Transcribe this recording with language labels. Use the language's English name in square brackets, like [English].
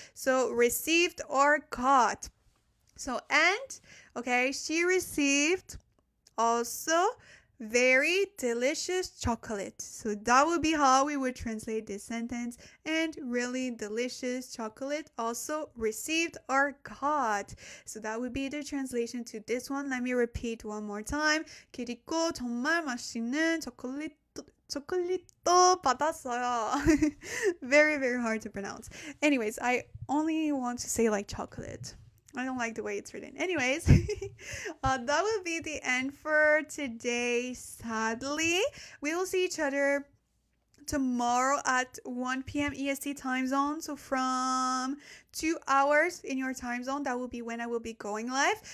[English] So received or got. So and, okay, she received also very delicious chocolate. So that would be how we would translate this sentence. And really delicious chocolate also received or got. So that would be the translation to this one. Let me repeat one more time. [Korean] 그리고 정말 맛있는 초콜릿도 받았어요. [English] Very hard to pronounce. Anyways, I only want to say like chocolate. I don't like the way it's written. Anyways, that will be the end for today, sadly. We will see each other tomorrow at 1 p.m. EST time zone. So from 2 hours in your time zone, that will be when I will be going live.